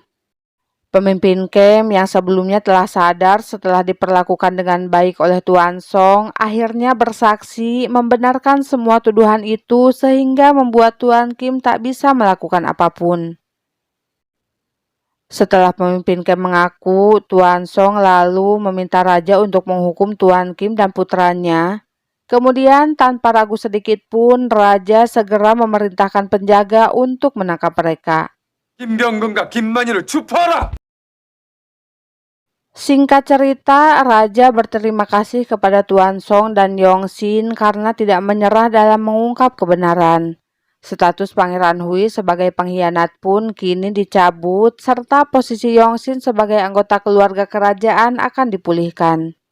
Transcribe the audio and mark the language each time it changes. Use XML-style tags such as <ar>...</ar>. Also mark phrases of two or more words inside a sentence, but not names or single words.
<id>Pemimpin camp yang sebelumnya telah sadar setelah diperlakukan dengan baik oleh Tuan Song akhirnya bersaksi membenarkan semua tuduhan itu sehingga membuat Tuan Kim tak bisa melakukan apapun. Setelah pemimpin camp mengaku, Tuan Song lalu meminta Raja untuk menghukum Tuan Kim dan putranya. Kemudian tanpa ragu sedikit pun Raja segera memerintahkan penjaga untuk menangkap mereka.</id> <ko>김병근과 김만희를 주포하라!</ko> <id>Singkat cerita, Raja berterima kasih kepada Tuan Song dan Yongxin karena tidak menyerah dalam mengungkap kebenaran. Status Pangeran Hui sebagai pengkhianat pun kini dicabut, serta posisi Yongxin sebagai anggota keluarga kerajaan akan dipulihkan.</id>